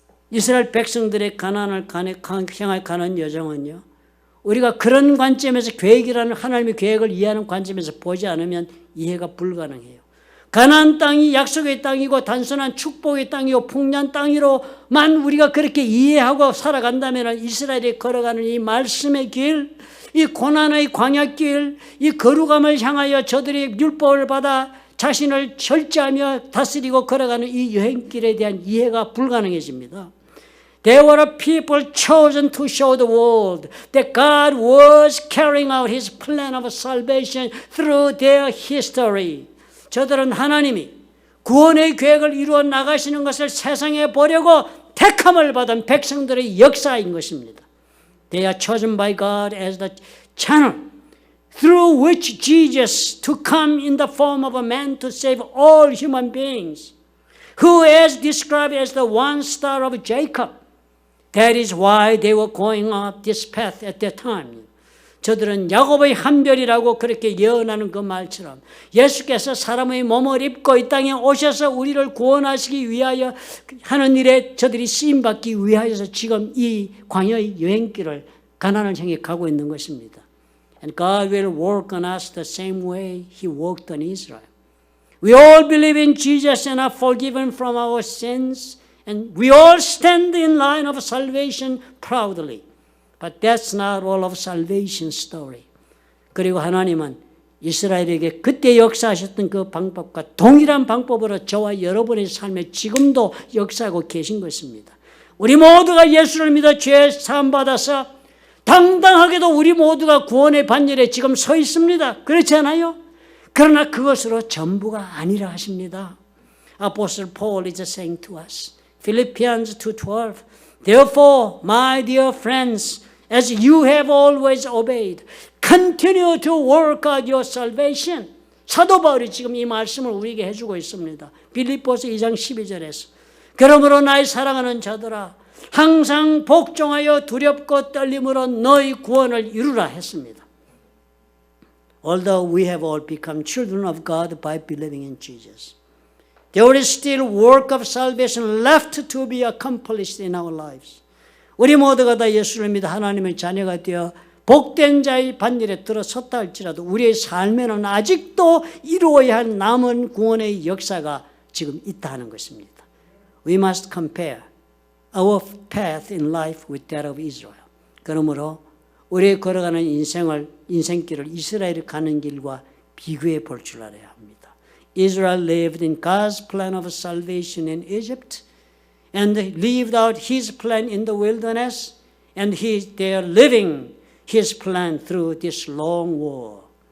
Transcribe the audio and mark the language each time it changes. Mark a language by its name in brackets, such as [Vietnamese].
[Korean] 이스라엘 백성들의 가나안을 향해 가는 여정은요, 우리가 그런 관점에서 계획이라는 하나님의 계획을 이해하는 관점에서 보지 않으면 이해가 불가능해요. 가나안 땅이 약속의 땅이고 단순한 축복의 땅이고 풍요한 땅이로만 우리가 그렇게 이해하고 살아간다면 이스라엘이 걸어가는 이 말씀의 길, 이 고난의 광야길, 이 거룩함을 향하여 저들이 율법을 받아 자신을 절제하며 다스리고 걸어가는 이 여행길에 대한 이해가 불가능해집니다. [English] They were a people chosen to show the world that God was carrying out His plan of salvation through their history. [Korean] 저들은 하나님이 구원의 계획을 이루어 나가시는 것을 세상에 보려고 택함을 받은 백성들의 역사인 것입니다. [English] They are chosen by God as the channel through which Jesus to come in the form of a man to save all human beings, who is described as the one star of Jacob. That is why they were going up this path at that time. [Korean] 저들은 야곱의 한별이라고 그렇게 예언하는 그 말처럼 예수께서 사람의 몸을 입고 이 땅에 오셔서 우리를 구원하시기 위하여 하는 일에 저들이 쓰임받기 위하여서 지금 이 광야의 여행길을 가나안을 향해 가고 있는 것입니다. [English] And God will work on us the same way He worked on Israel. We all believe in Jesus and are forgiven from our sins, and we all stand in line of salvation proudly. But that's not all of salvation story. [Korean] 그리고 하나님은 이스라엘에게 그때 역사하셨던 그 방법과 동일한 방법으로 저와 여러분의 삶에 지금도 역사하고 계신 것입니다. 우리 모두가 예수를 믿어 죄 사함 받아서 당당하게도 우리 모두가 구원의 반열에 지금 서 있습니다. 그렇지 않아요? 그러나 그것으로 전부가 아니라 하십니다. [English] Apostle Paul is saying to us, Philippians 2:12, Therefore, my dear friends, as you have always obeyed, continue to work out your salvation. [Korean] 사도 바울이 지금 이 말씀을 우리에게 해주고 있습니다. 빌립보서 2장 12절에서 그러므로 나의 사랑하는 자들아 항상 복종하여 두렵고 떨림으로 너희 구원을 이루라 했습니다. [English] Although we have all become children of God by believing in Jesus, there is still work of salvation left to be accomplished in our lives. [Korean] 우리 모두가 다 예수를 믿어 하나님의 자녀가 되어 복된 자의 반열에 들어섰다 할지라도 우리의 삶에는 아직도 이루어야 할 남은 구원의 역사가 지금 있다 하는 것입니다. [English] We must compare our path in life with that of Israel. [Korean] 그러므로 우리의 걸어가는 인생길을 이스라엘이 가는 길과 비교해 볼 줄 알아야 합니다. [English] Israel lived in God's plan of salvation in Egypt and lived out His plan in the wilderness, and they are living His plan through this long war.